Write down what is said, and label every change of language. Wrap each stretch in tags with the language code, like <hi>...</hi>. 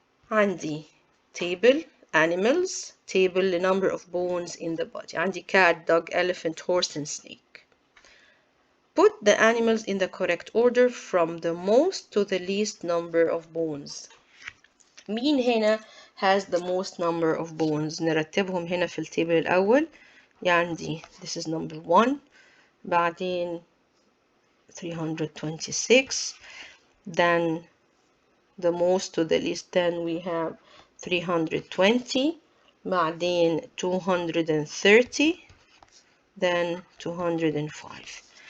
<en>عندي table animals, table the number of bones in the body. عندي cat, dog, elephant, horse and snake. Put the animals in the correct order from the most to the least number of bones.</en> <ar>مين هنا</ar> <en>has the most number of bones؟</en> <ar>نرتبهم هنا في التيبل الأول. عندي</ar> <en>this is number 1</en> <ar>بعدين</ar> <en>326 then the most to the least. Then we have 320</en> <ar>بعدين</ar> <en>230 then 205.</en>